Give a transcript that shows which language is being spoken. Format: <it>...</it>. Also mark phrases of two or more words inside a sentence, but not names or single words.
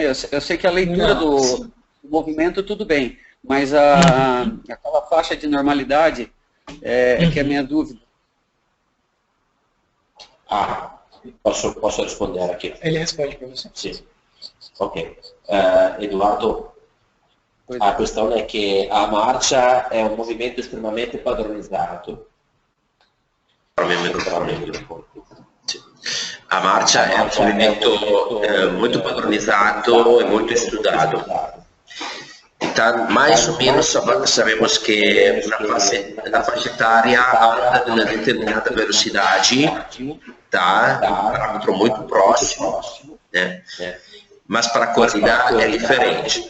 <pt>Eu sei que a leitura do movimento tudo bem, mas aquela faixa de normalidade que é a minha dúvida. Posso responder aqui? Ele responde para você. Sim. Ok. Eduardo, a questão é que</pt> <it>a marcia è un movimento estremamente padronizzato. A marcia è un movimento</it> <pt>muito padronizado e muito estudado. Então, mais ou menos sabemos que na faixa etária anda a uma determinada velocidade, tá? Um parâmetro muito próximo, né? Mas para a corrida é diferente.</pt>